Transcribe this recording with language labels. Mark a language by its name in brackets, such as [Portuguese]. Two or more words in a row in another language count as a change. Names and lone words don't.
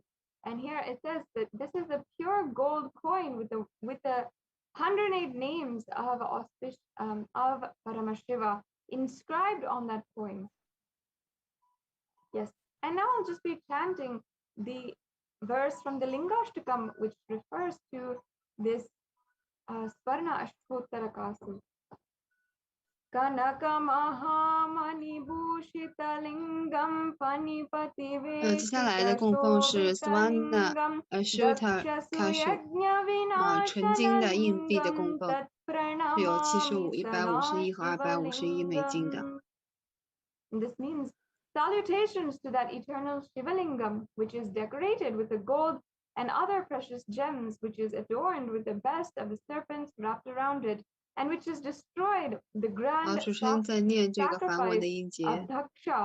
[English] And here it says that this is a pure gold coin with the 108 names of Paramashiva inscribed on that coin. Yes, and now I'll just be chanting the verse from the Lingashtakam, which refers to this Swarna Ashtottara Kasu. [Sanskrit] कनक महामणि भूषित लिङ्गम् फणिपति वेष्टित [Chinese] 接下来的供奉是 Swarna Ashtottara Kasu，纯金的硬币的供奉，是有75、151和251美金的。 [English] This means salutations to that eternal Shivalingam, which is decorated with the gold and other precious gems, which is adorned with the best of the serpents wrapped around it, and which has destroyed the grand sacrifice of Daksha.